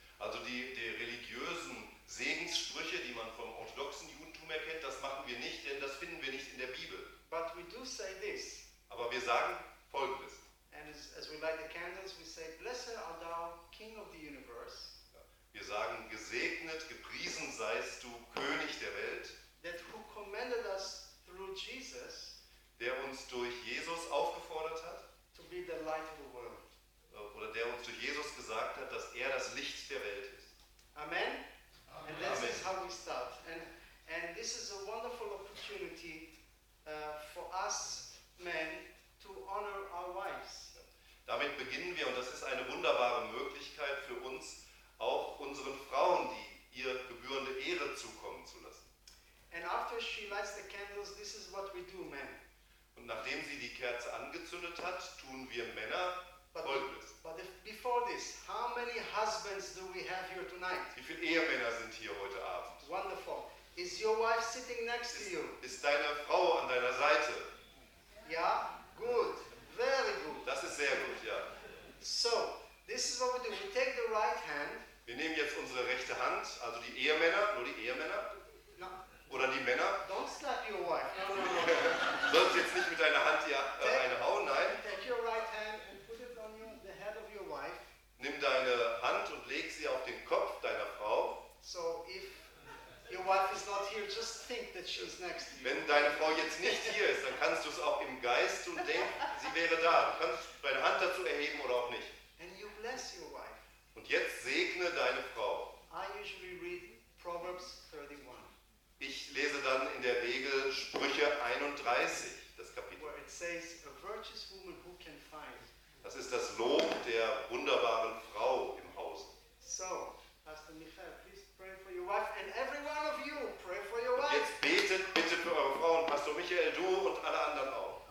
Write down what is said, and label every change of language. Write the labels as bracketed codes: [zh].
[de] Also die religiösen Segenssprüche, die man vom orthodoxen Judentum erkennt, das machen wir nicht, denn das finden wir nicht in der Bibel. [en] But we do say this. [de] Aber wir sagen Folgendes. [en] And as we light the candles, we say, "Blessed art thou, King of the universe." [de] Wir sagen, gesegnet, gepriesen seist du, König der Welt, [en] that who commanded us through Jesus, [de] der uns durch Jesus aufgefordert hat, [en] to be the light of the world. [de] Oder der uns durch Jesus gesagt hat, dass er das Licht der Welt ist. Amen. Amen. [en] And this is how we start. And this is a wonderful opportunity for us men to honor our wives. [de] Damit beginnen wir, und das ist eine wunderbare Möglichkeit für uns, auch unseren Frauen die ihr gebührende Ehre zukommen zu lassen. [en] And after she lights the candles, this is what we do, men. [de] Und nachdem sie die Kerze angezündet hat, tun wir Männer Folgendes. [en] But if, before this, how many husbands do we have here tonight? [de] Wie viele Ehemänner sind hier heute Abend? [en] Wonderful. Is your wife sitting next to you? [de] Ist deine Frau an deiner Seite? [en] Ja, good. Very good. [de] Das ist sehr gut, ja. [en] So, this is what we do. We take the right hand. [de] Wir nehmen jetzt unsere rechte Hand, also die Ehemänner, nur die Ehemänner. [en] No. [de] Oder die Männer. [en] Don't slap your wife. No, no, no. [de] Sollst jetzt nicht mit deiner Hand eine hauen, nein. [en] Take your right hand and put it on the head of your wife. [de] Nimm deine Hand und leg sie auf den Kopf deiner Frau. [en] So if your wife is not here, just think that she's next to you. [de] Wenn deine Frau jetzt nicht hier ist, dann kannst du es auch im Geist und denk, sie wäre da. Du kannst deine Hand dazu erheben oder auch nicht. [en] And you bless your wife. [de] Und jetzt segne deine Frau. [en] I usually read Proverbs 31. [de] Ich lese dann in der Regel Sprüche 31, das Kapitel. [en] Where it says, a virtuous woman who can find. [de] Das ist das Lob der wunderbaren Frau im Hause. [en] So, Pastor Michael, please pray for your wife and every one of you, pray for your wife. [de] Jetzt betet bitte für eure Frau und Pastor Michael, du und alle anderen auch.